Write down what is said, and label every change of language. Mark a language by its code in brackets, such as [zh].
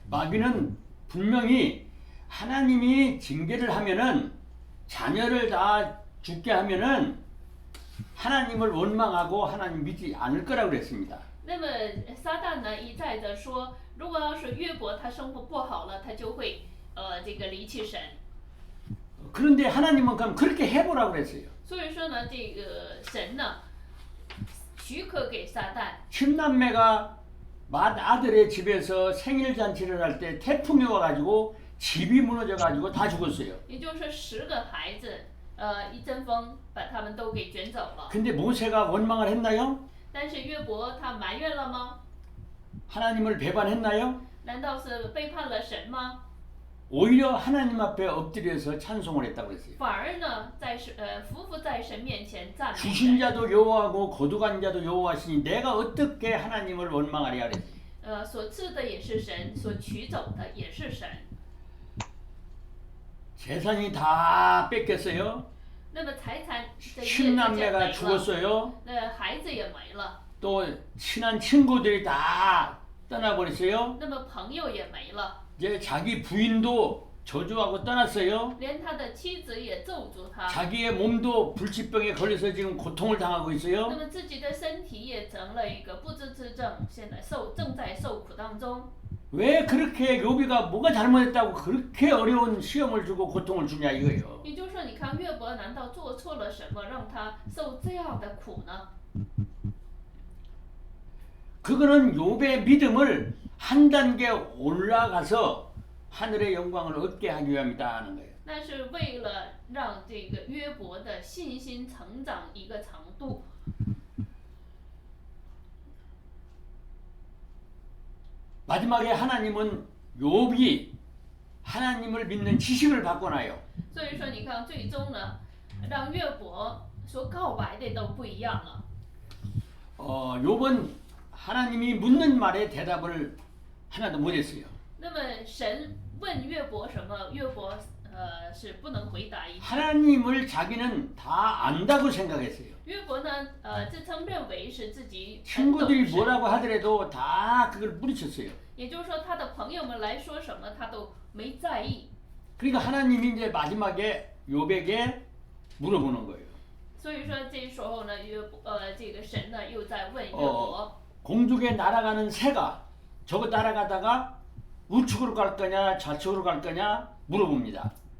[ko] 마귀는 분명히 하나님이 징계를 하면은 자녀를 다 죽게 하면은 하나님을 원망하고 하나님 믿지 않을 거라고 그랬습니다. [zh] 那么撒旦呢，一再的说，如果要是约伯他生活不好了，他就会这个离弃神。 [ko] 그런데 하나님은 그럼 그렇게 해보라고 그랬어요. [zh] 所以说呢，这个神呢，许可给撒旦。 [ko] 친남매가 맏아들의 집에서 생일 잔치를 할 때 태풍이 와가지고 집이 무너져가지고 다 죽었어요. [zh] 也就是10个孩子，一阵风把他们都给卷走了。 [ko] 근데 모세가 원망을 했나요? [zh] 但是约伯他埋怨了吗？ [ko] 하나님을 배반했나요? [zh] 难道是背叛了神吗？ [ko] 오히려 하나님 앞에 엎드려서 찬송을 했다고 그랬어요. [zh] 反而呢，匍匐在神面前赞美 [ko] 주신 자도 여호와고 거두간 자도 여호와시니 내가 어떻게 하나님을 원망하랴 그랬어요. [zh] 所赐的也是神，所取走的也是神。 [ko] 재산이 다 뺏겼어요. [zh] 那么财产这一夜之间 [ko] 10남매가 [zh] 没了， [ko] 죽었어요. [zh] 那孩子也没了， [ko] 또 친한 친구들이 다 떠나버렸어요. [zh] 那么朋友也没了， [ko] 이제 자기 부인도 저주하고 떠났어요. [zh] 连他的妻子也咒诅他， [ko] 자기의 몸도 불치병에 걸려서 지금 고통을 당하고 [zh] 那 [ko] 있어요. [zh] 么自己的身体也成了一个不治之症，现在正在受苦当中。 [ko] 왜 그렇게 요비가 뭐가 잘못했다고 그렇게 어려운 시험을 주고 고통을 주냐 이거예요. [zh] 也就是说，你看约伯难道做错了什么，让他受这样的苦呢？ [ko] 그거는 욥의 믿음을 한 단계 올라가서 하늘의 영광을 얻게 하기 위함이다 하는 거예요. [zh] 那是为了让这个约伯的信心成长一个程度。 [ko] 마지막에 하나님은 욥이 하나님을 믿는 지식을 바꿔놔요. [zh] 所以说，你看，最终呢，让约伯所告白的都不一样了。 [ko] 욥은 하나님이 묻는 말에 대답을 하나도 못했어요. [zh] 那么神问约伯什么，约伯是不能回答一句。 [ko] 하나님을 자기는 다 안다고 생각했어요. [zh] 约伯呢，自称认为是自己很懂 [ko] 친구들이 [zh] 神， [ko] 뭐라고 하더라도 다 그걸 뿌리쳤어요. [zh] 也就是说，他的朋友们来说什么，他都没在意。 [ko] 그러니까 하나님이 이제 마지막에 욥에게 물어보는 거예요. [zh] 所以说，这时候呢，这个神呢又在问约伯， [ko] 공중에 날아가는 새가 저거 따라가다가 우측으로 갈 거냐 좌측으로 갈 거냐 물어봅니다.